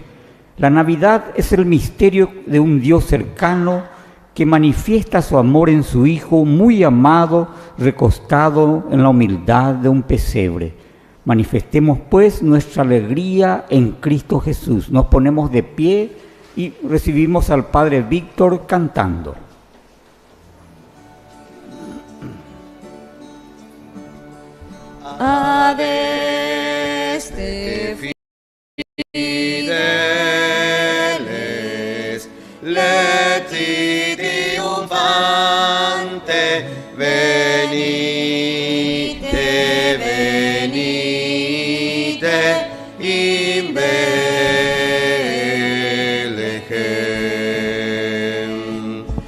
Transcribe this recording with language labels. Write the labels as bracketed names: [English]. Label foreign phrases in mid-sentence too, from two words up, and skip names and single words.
[Spanish] La Navidad es el misterio de un Dios cercano que manifiesta su amor en su Hijo muy amado, recostado en la humildad de un pesebre. Manifestemos pues nuestra alegría en Cristo Jesús. Nos ponemos de pie y recibimos al Padre Víctor cantando. [Latin] Adeste Fideles, leti triunfante, venite, venite, in Bethlehem.